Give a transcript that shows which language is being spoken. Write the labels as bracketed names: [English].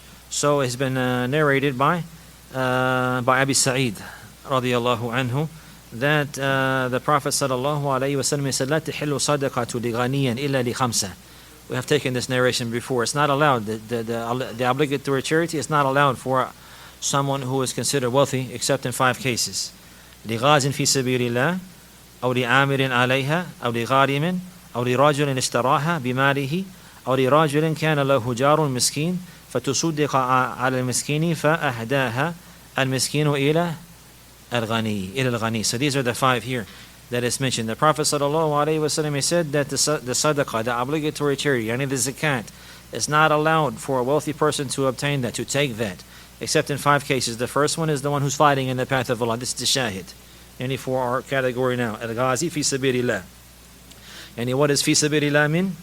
[English] So it's been narrated by Abi Sa'id radiyallahu anhu that the Prophet sallallahu alayhi wa sallam said, [Arabic] لا تحل صدقة لغنيا إلا لخمسة. [English] We have taken this narration before. It's not allowed. The obligatory charity is not allowed for someone who is considered wealthy except in 5 cases. [Arabic] لغاز في سبيل الله أو لعامر عليها أو لغارم أو لرجل اشتراها بماله أو لرجل كان له جار مسكين فتصدق على المسكين فأهداها المسكين إلى الغني. [English] So these are the 5 here that is mentioned. The Prophet ﷺ said that the sadaqah, the obligatory charity, yani the zakat, is not allowed for a wealthy person to obtain that, to take that, except in 5 cases. The first one is the one who's fighting in the path of Allah. This is the shahid. And for our category now, al-ghazi fi sabilillah. And what does fi sabilillah mean?